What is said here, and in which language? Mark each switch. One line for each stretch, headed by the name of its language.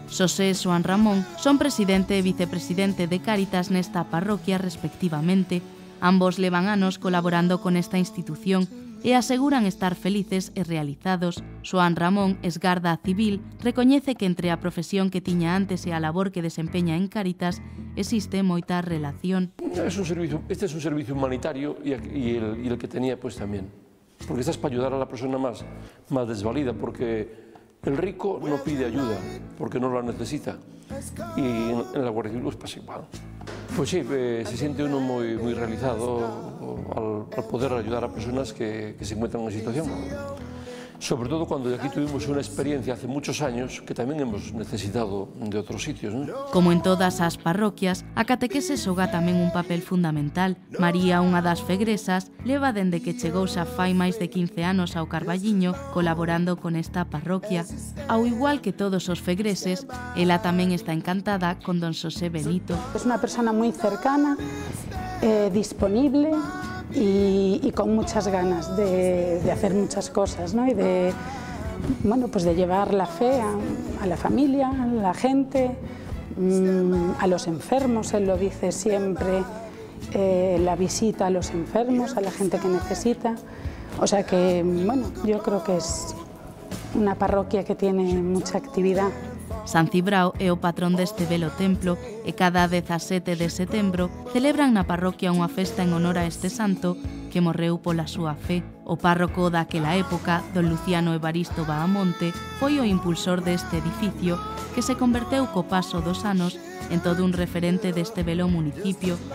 Galician: Xosé e Xoán Ramón son presidente e vicepresidente de Cáritas nesta parroquia respectivamente. Ambos levan anos colaborando con esta institución e aseguran estar felices e realizados. Xoán Ramón, esgarda civil, recoñece que entre a profesión que tiña antes e a labor que desempeña en Cáritas existe moita relación.
Spanish: Este es un servicio humanitario y el que tenía pues también. Porque estás para ayudar a la persona más desvalida, porque el rico no pide ayuda, porque no la necesita. Y en la Guardia Civil pasa igual. Pues sí, se siente uno muy realizado al poder ayudar a personas que se encuentran en una situación. sobre todo cuando aquí tuvimos una experiencia hace muchos años que
Galician: tamén
Spanish: hemos necesitado
Galician: de outros sitios, non? Como en todas as parroquias, a catequese xoga tamén un papel fundamental. María, unha das fegresas, leva dende que chegou xa fai máis de 15 anos ao Carballiño colaborando con esta parroquia. Ao igual que todos os fegreses, ela tamén está encantada con don Xosé Benito.
Spanish: Es una persona muy cercana, disponible y con muchas ganas de hacer muchas cosas, ¿no? Y de, bueno, pues de llevar la fe a la familia, a la gente, a los enfermos, él lo dice siempre, la visita a los enfermos, a la gente que necesita. O sea que, bueno, yo creo que es una parroquia que tiene mucha actividad.
Galician: San Cibrao é o patrón deste belo templo e cada 17 de setembro celebran na parroquia unha festa en honor a este santo que morreu pola súa fe. O párroco daquela época, don Luciano Evaristo Bahamonte, foi o impulsor deste edificio que se converteu co paso dos anos en todo un referente deste belo municipio.